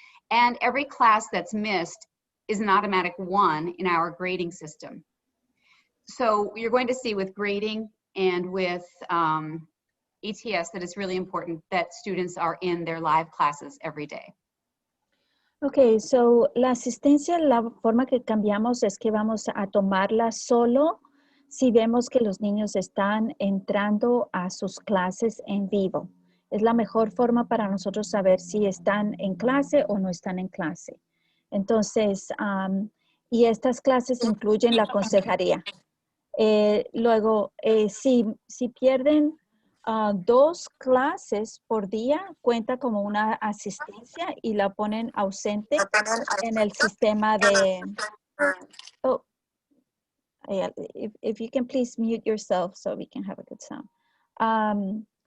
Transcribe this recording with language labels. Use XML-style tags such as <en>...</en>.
<en>And every class that's missed is an automatic 1 in our grading system. So you're going to see with grading and with ETS that it's really important that students are in their live classes every day.</en> <es>Okay, so la asistencia, la forma que cambiamos es que vamos a tomarla solo si vemos que los niños están entrando a sus clases en vivo. Es la mejor forma para nosotros saber si están en clase o no están en clase. Entonces, y estas clases incluyen la consejería. Luego, si pierden 2 clases por día, cuenta como una asistencia y la ponen ausente en el sistema de...</es> <en>Oh, if you can please mute yourself so we can have a good sound.</en>